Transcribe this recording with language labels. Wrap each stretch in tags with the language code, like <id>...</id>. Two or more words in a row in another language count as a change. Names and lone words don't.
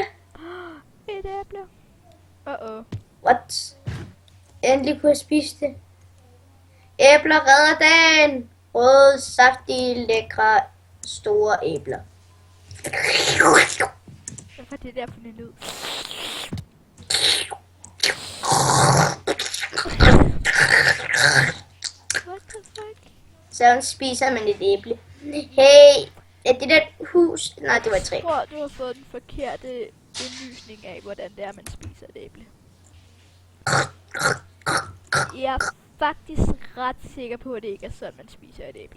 <da>Et æble.</da> <en>What?</en> <da>Endelig kunne jeg spise det. Æbler redder dagen. Røde, saftige, lækre, store æbler. Hvad var det der for en lyd?</da> <en>What the fuck?</en> <da>Så spiser man et æble. Hey, er det der hus? Nej, det var et træ. Jeg tror, du har fået den forkerte indlysning af, hvordan det er, man spiser et æble. Jeg er faktisk ret sikker på, at det ikke er sådan, man spiser et æble.</da>